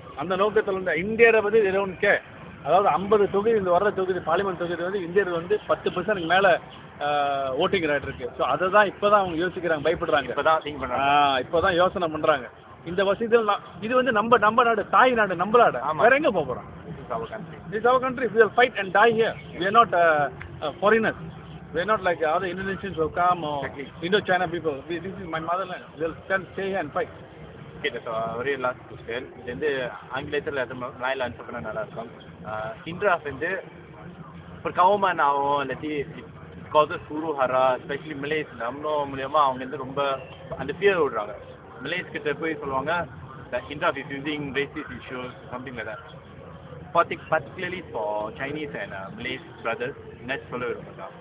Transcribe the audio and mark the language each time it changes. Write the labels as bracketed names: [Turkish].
[Tamil] அந்த நோக்கத்தில் வந்து இந்தியரை பற்றி இரவுக்கே, அதாவது 50 தொகுதி இந்த வர்ற தொகுதி பார்லிமெண்ட் தொகுதி வந்து இந்தியர் வந்து 10% மேலே ஓட்டிங் ரைட் இருக்கு. ஸோ அதை தான் இப்போ தான் அவங்க யோசிக்கிறாங்க, பயப்படுறாங்க, இப்போ தான் யோசனை பண்ணுறாங்க. இந்த வசதிகள் இது வந்து நம்ம நாடு, தாய் நாடு, நம்ம நாடு, வேற எங்கே போக போகிறோம்? [English] This is our country. We will fight and die here. We are not foreigners. We are not like other Indonesians who come or Indo-China people. This is my motherland. We will stay here and fight. Okay, so [Tamil] ஒரே last question. இது வந்து ஆங்கிலத்தில் மலையில் answer பண்ண நல்லா இருக்கும். இன்ட்ராஃப் வந்து ஒரு கவர்மெண்ட் ஆகும் இல்லாட்டி காசஸ் ஹூரு ஹரா, எஸ்பெஷலி மலேஸ் நம்ம மூலியமாக அவங்க வந்து ரொம்ப அந்த ஃபியர் விடுறாங்க. மலேஸ் கிட்ட போய் சொல்லுவாங்க [English] Hindraf is using races issues something like that. Particularly for Chinese and Malays brothers, [Tamil] என்ன சொல்ல விரும்புகிறா?